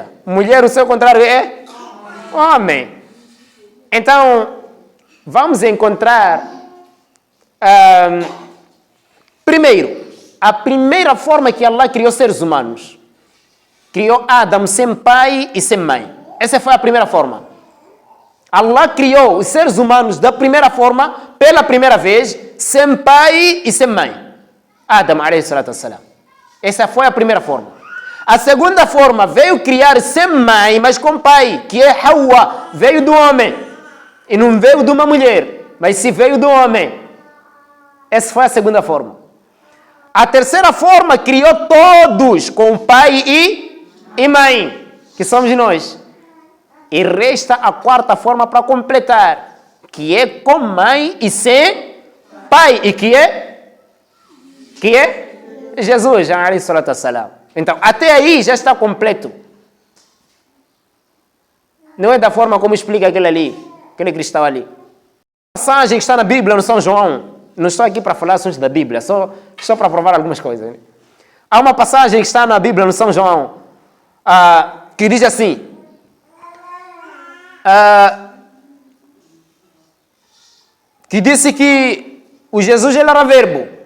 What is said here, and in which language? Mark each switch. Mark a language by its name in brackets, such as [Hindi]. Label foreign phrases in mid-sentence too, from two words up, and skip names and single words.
[Portuguese] Mulher, o seu contrário é homem. Então, vamos encontrar primeiro, a primeira forma que Allah criou seres humanos. Criou Adão sem pai e sem mãe. Essa foi a primeira forma. Allah criou os seres humanos da primeira forma, pela primeira vez, sem pai e sem mãe. Adão, [Arabic] عليه الصلاة والسلام. [Portuguese] Essa foi a primeira forma. A segunda forma veio criar sem mãe, mas com pai, que é Hawa, veio do homem. E não veio de uma mulher, mas se veio do homem. Essa foi a segunda forma. A terceira forma criou todos com pai e mãe, que somos nós. E resta a quarta forma para completar, que é com mãe e sem pai, e que é Jesus, [Arabic] عليه الصلاة والسلام. [Portuguese] Então, até aí já está completo. Não é da forma como explica aquele cristal ali. A passagem que está na Bíblia, no São João, não estou aqui para falar assuntos da Bíblia, só para provar algumas coisas. Há uma passagem que está na Bíblia, no São João, que diz assim: que disse que o Jesus ele era verbo.